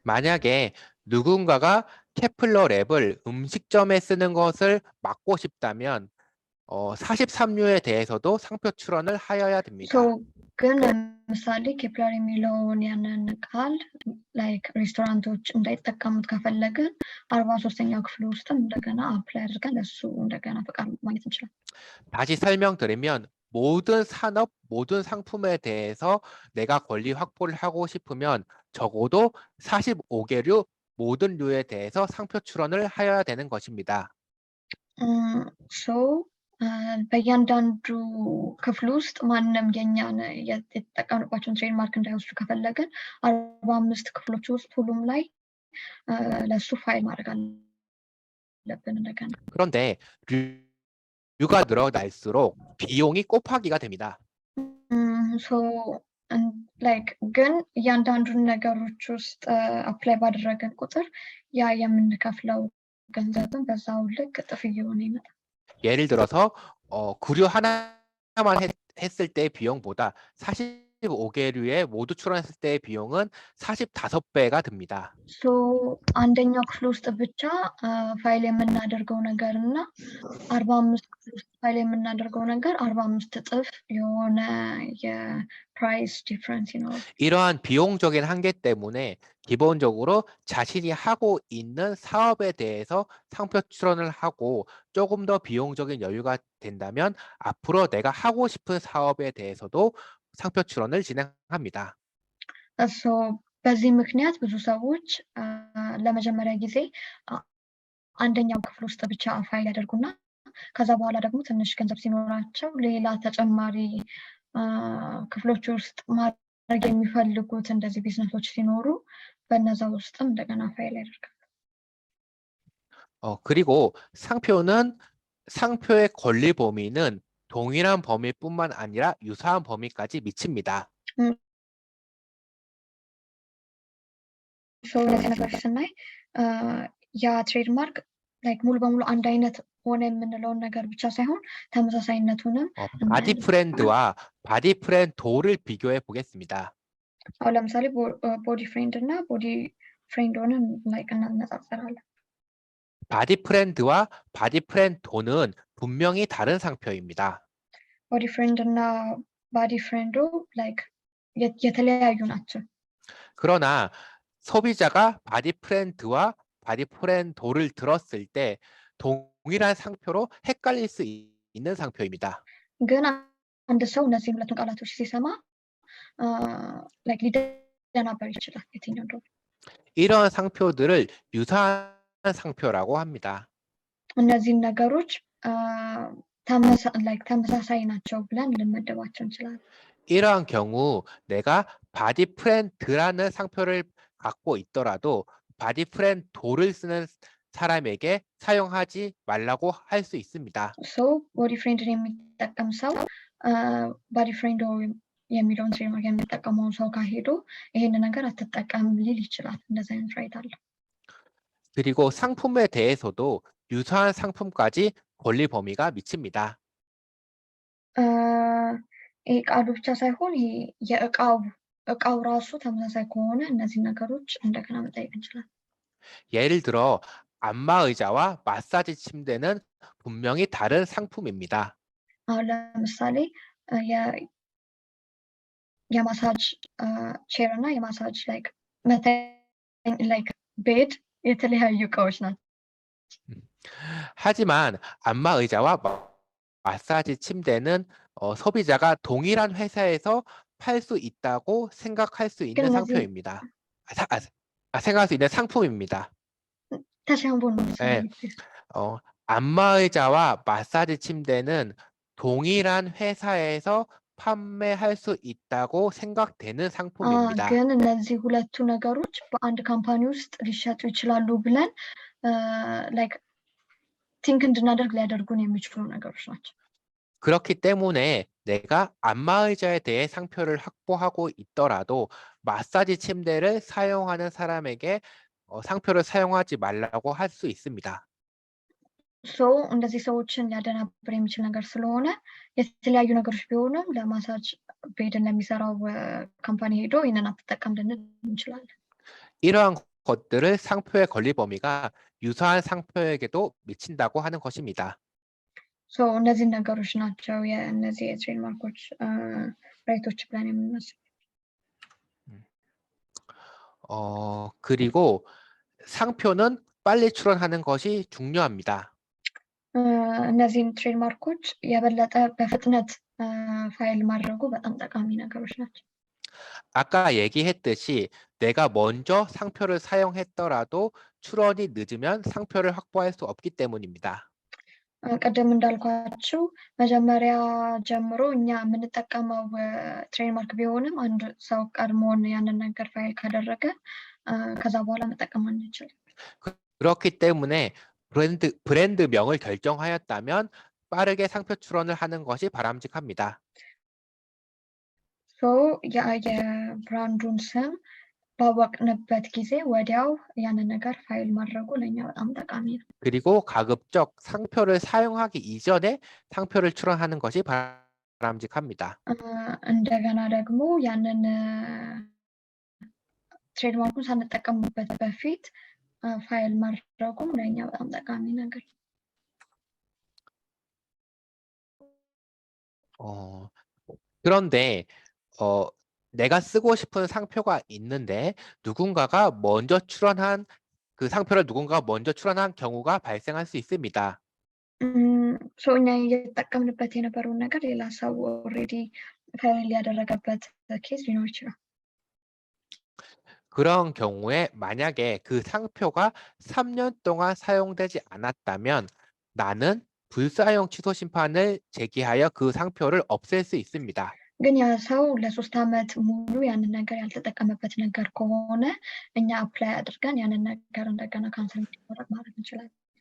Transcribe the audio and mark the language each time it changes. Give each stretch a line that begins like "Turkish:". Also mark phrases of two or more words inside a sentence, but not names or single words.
Korean: 만약에 누군가가 케플러 랩을 음식점에 쓰는 것을 막고 싶다면 43류에 대해서도 상표 출원을 하여야 됩니다.
Amharic: ግን ለምሳሌ ኬፕለር የሚለውን ያንን ቃል ላይክ ሬስቶራንቶች እንዳይጠቀሙት ከፈለግን 43ኛው ክፍል ውስጥም እንደገና አፕላይ አድርገን ለሱ እንደገና ፈቃድ ማግኘት እንችላለን።
Korean: 다시 설명드리면 모든 산업, 모든 상품에 대해서 내가 권리 확보를 하고 싶으면 적어도 45개류 모든 류에 대해서 상표 출원을 하여야 되는 것입니다.
Amharic: በእያንዳንዱ ክፍል ውስጥ ማንም የኛን የተጠቀምንባቸውን ትሬድማርክ እንዳይወስዱ ከፈለግን 45 ክፍሎች ውስጥ ሁሉም ላይ ለሱ ፋይል ማድረግ አለብን እንደገና።
Korean: 그런데 류가 늘어날수록 비용이 곱하기가 됩니다.
Amharic: ግን እያንዳንዱን ነገሮች ውስጥ አፕላይ ባደረገን ቁጥር ያ የምንከፍለው ገንዘብን በዛው ልክ እጥፍ እየሆነ ይመጣል።
Korean: 예를 들어서 구류 하나만 했을 때 비용보다 45개류에 모두 출원했을 때의 비용은 45배가 듭니다.
Amharic: አንደኛው ክፍል ውስጥ ብቻ ፋይል የምናደርገው ነገር እና 45 ክፍል ውስጥ ፋይል የምናደርገው ነገር 45 እጥፍ የሆነ
English: price difference
Amharic: ይኖራል።
Korean: 이러한 비용적인 한계 때문에 기본적으로 자신이 하고 있는 사업에 대해서 상표 출원을 하고 조금 더 비용적인 여유가 된다면 앞으로 내가 하고 싶은 사업에 대해서도 상표 출원을 진행합니다.
Amharic: በዚህ ምክንያት ብዙ ሰዎች ለመጀመሪያ ጊዜ አንደኛው ክፍል ውስጥ ብቻ ፋይል ያደርጉና ከዛ በኋላ ደግሞ ትንሽ ገንዘብ ሲኖራቸው ሌላ ተጨማሪ ክፍሎች ውስጥ ማድረግ የሚፈልጉት እንደዚህ ቢዝነሶች ሲኖሩ በነዛ ውስጥም እንደገና ፋይል ያደርጋሉ።
Korean: 그리고 상표의 권리 범위는 동일한 범위뿐만 아니라 유사한 범위까지 미칩니다.
Amharic: እነዚህ ነገሮች ስናይ ያ ትሬድማርክ ላይክ ሙሉ በሙሉ አንድ አይነት ሆነ የምንለውን ነገር ብቻ ሳይሆን ተመሳሳይነቱንም
Korean: 바디 프렌드와 바디 프렌도를 비교해 보겠습니다.
Amharic: አሁን ለምሳሌ ቦዲ ፍሬንድ እና ቦዲ ፍሬንዶንን ላይክ እናነጻጽራለን።
Korean: 바디 프렌드와 바디 프렌도는 분명히 다른 상표입니다.
Amharic: ቦዲ ፍሬንድ እና ባዲ ፍሬንዶ ላይክ የተለያዩ ናቸው።
Korean: 그러나 소비자가 바디 프렌드와 바디 프렌도를 들었을 때 동일한 상표로 헷갈릴 수 있는 상표입니다.
Amharic: ግን አንድ ሰው እነዚህ ሁለቱን ቃላቶች ሲሰማ ላይክ ሊደናበር ይችላል የትኛው እንደሆነ።
Korean: 이런 상표들을 유사한 상표라고 합니다.
Amharic: እነዚህን ነገሮች ተመሳሳይ ናቸው ብለን ልንመደባቸው እንችላለን።
Korean: 이러한 경우 내가 바디 프렌드라는 상표를 갖고 있더라도 바디 프렌도를 쓰는 사람에게 사용하지 말라고 할 수 있습니다.
Amharic: ቦዲ ፍሬንድን የሚጠቀም ሰው ባዲ ፍሬንድ የሚለውን ትሬድማርክ የሚጠቀመውን ሰው ካሄዶ ይሄን ነገር አትጠቀም ሊል ይችላል። እንደዚህ አይነት ራይት አለ።
Korean: 그리고 상품에 대해서도 유사한 상품까지 권리 범위가 미칩니다.
Amharic: ይሄ ቃሉ ብቻ ሳይሆን እቃው ራሱ ተመሳሳይ ከሆነ እነዚህ ነገሮች እንደገና መጠየቅ እንችላለን።
Korean: 예를 들어 안마 의자와 마사지 침대는 분명히 다른 상품입니다.
Amharic: አሁን ለምሳሌ
English: massage chair
Amharic: እና
English: massage like bed
Amharic: የተለያዩ እቃዎች ናቸው።
Korean: 하지만 안마 의자와 마사지 침대는 소비자가 동일한 회사에서 팔 수 있다고 생각할 수 있는 상표입니다. 생각할 수 있는 상품입니다. 다시 한번 네. 안마 의자와 마사지 침대는 동일한 회사에서 판매할 수 있다고 생각되는 상품입니다.
Amharic: ግን እነዚህ ሁለቱ ነገሮች በአንድ ካምፓኒ ውስጥ ሊሸጡ ይችላሉ ብለን
English: like think
Amharic: እንድናደርግ ሊያደርጉን የሚችሉ ነገሮች ናቸው።
Korean: 그렇기 때문에 내가 안마의자에 대해 상표를 확보하고 있더라도 마사지 침대를 사용하는 사람에게 상표를 사용하지 말라고 할 수 있습니다.
Amharic: ሶ እንደዚህ ሰዎችን ሊያደናብር የሚችል ነገር ስለሆነ የተለያዩ ነገሮች ቢሆንም ለማሳጅ ቤድን ለሚሰራው ካምፓኒ ሄዶ ይህንን አትጠቀም ልንል እንችላለን።
Korean: 이러한 것들을 상표의 권리 범위가 유사한 상표에게도 미친다고 하는 것입니다.
Amharic: ሶ እነዚህን ነገሮች ናቸው የእነዚህ የትሬድማርኮች ራይቶች ብለን የምንመስል።
Korean: 그리고 상표는 빨리 출원하는 것이 중요합니다.
Amharic: እነዚህን ትሬድማርኮች የበለጠ በፍጥነት ፋይል ማድረጉ በጣም ጠቃሚ ነገሮች ናቸው።
Korean: 아까 얘기했듯이 내가 먼저 상표를 사용했더라도 출원이 늦으면 상표를 확보할 수 없기 때문입니다.
Amharic: ቅድም እንዳልኳችሁ መጀመሪያ ጀምሮ እኛ የምንጠቀመው ትሬድማርክ ቢሆንም አንድ ሰው ቀድሞን ያንን ነገር ፋይል ካደረገ ከዛ በኋላ መጠቀም አንችልም።
Korean: 그렇기 때문에 브랜드명을 결정하였다면 빠르게 상표 출원을 하는 것이 바람직합니다.
Amharic: ሶ የብራንዱን ስም ባወቅንበት ጊዜ ወዲያው ያንን ነገር ፋይል ማድረጉ ለእኛ በጣም ጠቃሚ ነው።
Korean: 그리고 가급적 상표를 사용하기 이전에 상표를 출원하는 것이 바람직합니다.
Amharic: እንደገና ደግሞ ያንን ትሬድማርኩን ሳንጠቀምበት በፊት ፋይል ማድረጉም ለእኛ በጣም ጠቃሚ ነገር ነው።
Korean: 그런데 내가 쓰고 싶은 상표가 있는데 그 상표를 누군가가 먼저 출원한 경우가 발생할 수 있습니다.
Amharic: ሶ እኛ እየተጠቀምንበት የነበረውን ነገር ሌላ ሰው ኦልሬዲ ፋይል ያደረገበት ኬዝ ሊኖር ይችላል።
Korean: 그런 경우에 만약에 그 상표가 3년 동안 사용되지 않았다면 나는 불사용 취소 심판을 제기하여 그 상표를 없앨 수 있습니다.
Amharic: ግን ያ ሰው ለ3 ዓመት ሙሉ ያንን ነገር ያልተጠቀመበት ነገር ከሆነ እኛ አፕላይ አድርገን ያንን ነገር እንደገና ካንሰል እንዲደረግ ማድረግ እንችላለን።